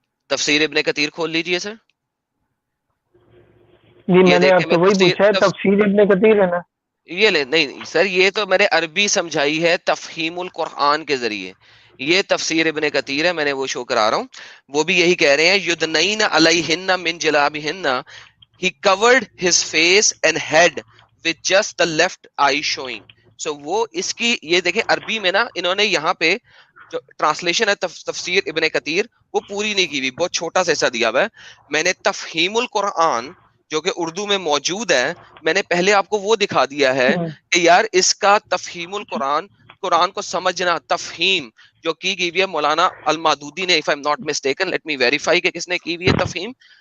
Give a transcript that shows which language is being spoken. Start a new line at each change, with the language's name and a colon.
Urdu: تفسیر ابن کثیر کھول لیجئے سر. جی یہ میں نے دیکھیں, آپ میں سے وہی پوچھا ہے, تفسیر ابن کثیر ہے نا؟ یہ لے نہیں سر, یہ تو میں نے عربی سمجھائی ہے تفہیم القرآن کے ذریعے. یہ تفسیر ابن کثیر ہے, میں نے وہ شو کرا رہا ہوں. وہ بھی یہی کہہ رہے ہیں,
Arabic: یدنین علیہن من جلابہن,
English: he covered his face and head with just the left eye showing.
Urdu: So وہ اس کی یہ دیکھیں عربی میں نا, انہوں نے یہاں پہ جو ٹرانسلیشن ہے تفسیر ابن کثیر, وہ پوری نہیں کی ہوئی, بہت چھوٹا سا حصہ دیا ہوا ہے. میں نے تفہیم القرآن جو کہ اردو میں موجود ہے, میں نے پہلے آپ کو وہ دکھا دیا ہے کہ یار اس کا تفہیم القرآن, قرآن کو سمجھنا, تفہیم جو کی گئی ہے مولانا المادودی نے,
English: if I'm not mistaken, let me verify
Urdu: کہ کس نے کی ہوئی ہے تفہیم.